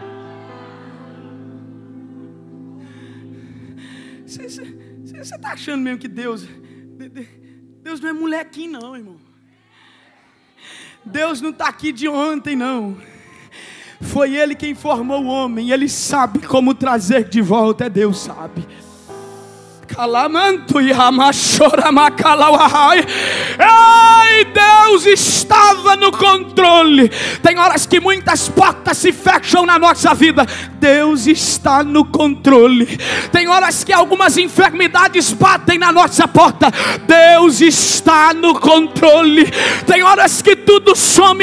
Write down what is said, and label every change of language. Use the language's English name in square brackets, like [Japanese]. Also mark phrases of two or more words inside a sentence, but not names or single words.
[Portuguese] Você está achando mesmo que Deus não é molequinho não, irmão? Deus não está aqui de ontem não. Foi Ele quem formou o homem, Ele sabe como trazer de volta. Deus sabe. Calamanto e ramachora macalauahai. Ei, Deus estava no controle. Tem horas que muitas portas se fecham na nossa vida. Deus está no controle. Tem horas que algumas enfermidades batem na nossa porta. Deus está no controle. Tem horas que tudo some.